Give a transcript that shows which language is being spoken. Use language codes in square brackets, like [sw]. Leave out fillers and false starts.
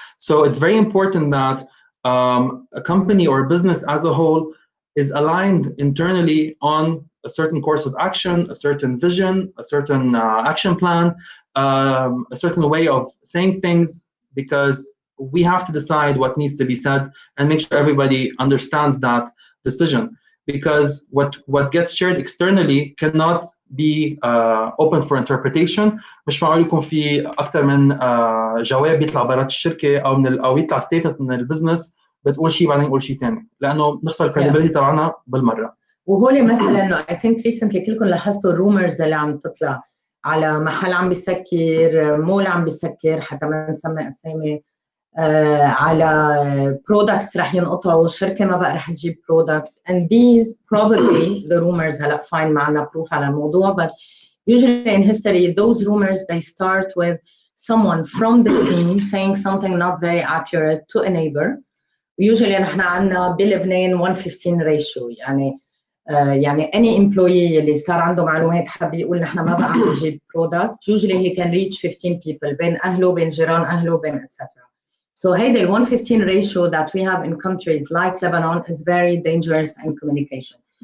[en] So it's very important that a company or a business as a whole is aligned internally on a certain course of action, a certain vision, a certain action plan, a certain way of saying things, because we have to decide what needs to be said and make sure everybody understands that decision. Because what gets shared externally cannot be open for interpretation. [ar] مش معقول يكون في أكثر من جواب يطلع برات الشركة أو يطلع statement من البزنس بتقول شيء بعدين يقول شيء ثاني، لأنه نخسر credibility تبعنا بالمرة. وهولي مثلا [en] I think recently [ar] كلكم لاحظتوا الرومرز اللي عم تطلع على محل عم بيسكر، مول عم بيسكر، حتى ما نسمي أسامي، على products رح ينقطعوا، شركة ما بقى رح تجيب products, [en] and these probably the rumors [ar] هلا fine معنا proof على الموضوع, [en] but usually in history those rumors they start with someone from the team saying something not very accurate to a neighbor. [ar] Usually نحن عندنا بلبنان 1:15 ratio, يعني [en] any employee [ar] اللي صار عنده معلومات حب يقول نحن ما بقى عم نجيب product, [en] usually he can reach 15 people [ar] بين أهله بين جيران أهله بين etc. [en] So [ar] هيدا ال [en] 1:15 ratio that we have in countries like Lebanon is very dangerous in communication.